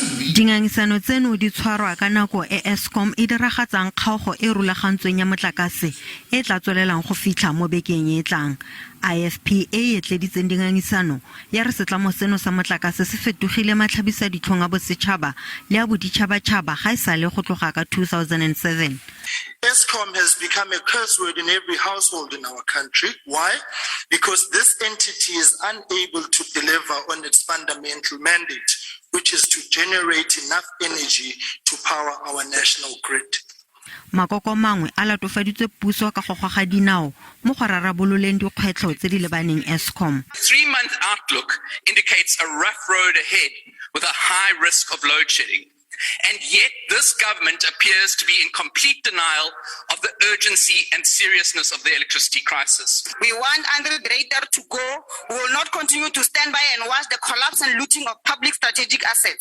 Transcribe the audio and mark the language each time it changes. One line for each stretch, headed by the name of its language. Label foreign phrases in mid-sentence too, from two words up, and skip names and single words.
Tswana: Dingangisano tseno di tshwarwa ka nako e Eskom e diragatsang kgaogo e rulagantsweng ya motlakase e tla tswelelang go fitlha mo bekeng e tlang. IFP e etleditseng dingangisano ya re setlamo seno sa motlakase se fetogile matlhabisa ditlhong a bosetšhaba le a boditšhabatšhaba ga e sale go tloga ka 2007.
English: Eskom has become a curse word in every household in our country. Why? Because this entity is unable to deliver on its fundamental mandate, which is to generate enough energy to power our national grid.
Tswana: Makoko mangwe a latofaditswe puso ka go goga dinao mo go rarabololeng dikgwetlho tse di lebaneng Eskom.
English: 3-month outlook indicates a rough road ahead with a high risk of load shedding. And yet this government appears to be in complete denial of the urgency and seriousness of the electricity crisis. We want under the radar to go. We will not continue to stand by and watch the collapse and looting of public strategic assets.